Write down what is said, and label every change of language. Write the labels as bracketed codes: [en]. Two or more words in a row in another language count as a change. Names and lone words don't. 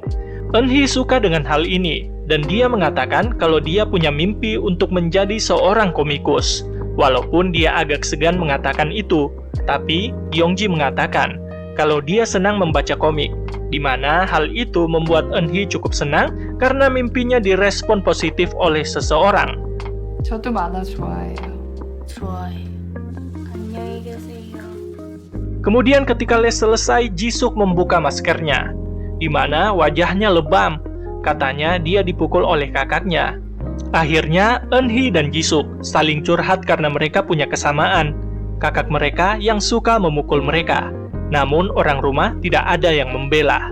[id] Eunhee suka dengan hal ini, dan dia mengatakan kalau dia punya mimpi untuk menjadi seorang komikus. Walaupun dia agak segan mengatakan itu, tapi Yongji mengatakan kalau dia senang membaca komik, di mana hal itu membuat Eunhee cukup senang karena mimpinya direspon positif oleh seseorang. [ko] 저도 만화 좋아해요. 좋아해. 안녕히 계세요. [id] Kemudian ketika les selesai, Jisuk membuka maskernya, di mana wajahnya lebam. Katanya dia dipukul oleh kakaknya. Akhirnya, Eunhee dan Jisuk saling curhat karena mereka punya kesamaan. Kakak mereka yang suka memukul mereka. Namun orang rumah tidak ada yang membela.